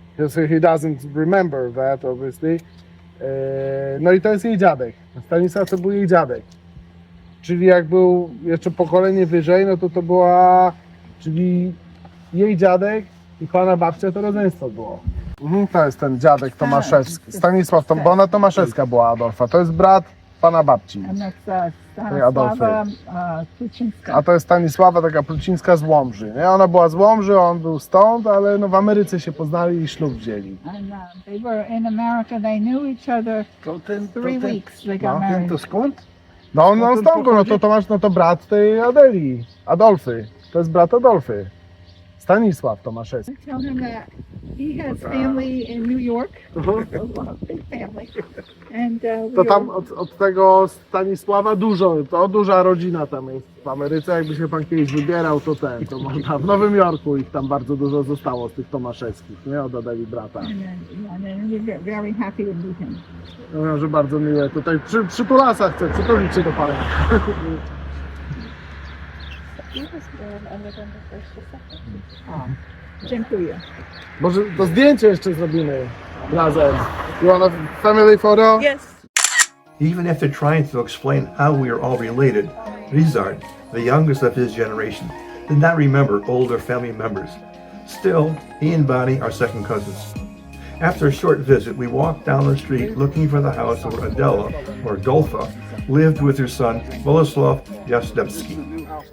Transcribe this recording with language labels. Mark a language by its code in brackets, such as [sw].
[en] So he doesn't remember that, obviously. [pl] No i to jest jej dziadek. Stanisław to był jej dziadek. Czyli jak był jeszcze pokolenie wyżej, no to była, czyli jej dziadek i pana babcia to rodzeństwo było. To jest ten dziadek Tomaszewski. Stanisław, bo ona Tomaszewska była Adolfa. To jest brat pana babci. [en] And that's Stanislawa Plucinska. [pl] A to jest Stanisława, taka Plucińska z Łomży. Nie? Ona była z Łomży, on był stąd, ale no w Ameryce się poznali i ślub wzięli. [en] And they were in America. They knew each other 3 weeks. They got married. [pl] To skąd? No on stąd był, no to Tomasz, no to brat tej Adeli, Adolfy. To jest brat Adolfy. Stanisław Tomaszewski. [en] Tell him that he has family in New York. A big family. And [pl] To tam od tego Stanisława duża rodzina tam jest w Ameryce. Jakby się pan kiedyś wybierał, to można w Nowym Jorku ich tam bardzo dużo zostało z tych Tomaszewskich, nie? Od Adeli brata. [en] and we're very happy to meet him. [pl] Mówią, że bardzo miłe. Tutaj przy Tulasa chcę przytulić się do pana. Dziękuję. Może to zdjęcie jeszcze zrobimy razem. [en] You want a family photo? Yes. Even after trying to explain how we are all related, Rizard, the youngest of his generation, did not remember older family members. Still, he and Bonnie are second cousins. After a short visit, we walked down the street looking for the house where Adela, or Dolfa, lived with her son, Boleslav Jastrzębski.